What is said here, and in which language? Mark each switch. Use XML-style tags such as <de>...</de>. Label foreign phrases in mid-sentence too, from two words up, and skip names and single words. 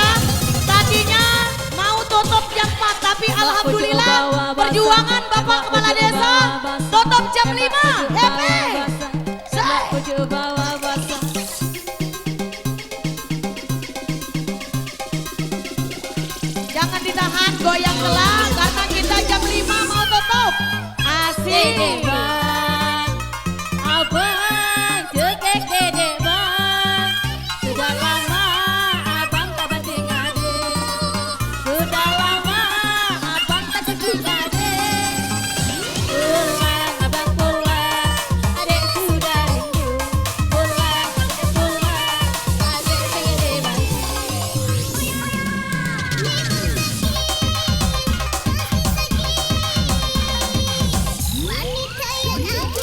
<id>Tadinya mau tutup jam 4 tapi alhamdulillah perjuangan Bapak Kepala Desa tutup jam 5.</id> <en>Happy. Say.</en> <id>Jangan ditahan, goyang telah karena kita jam 5 mau tutup. Asik. Dedek bang, abang cekek dedek bang. Sudah lama abang tak banting adik. Sudah lama abang tak banting adik. Pulang abang pulang, adik sudah rindu. Pulang adik pengen dibagi. Wanita yang</id>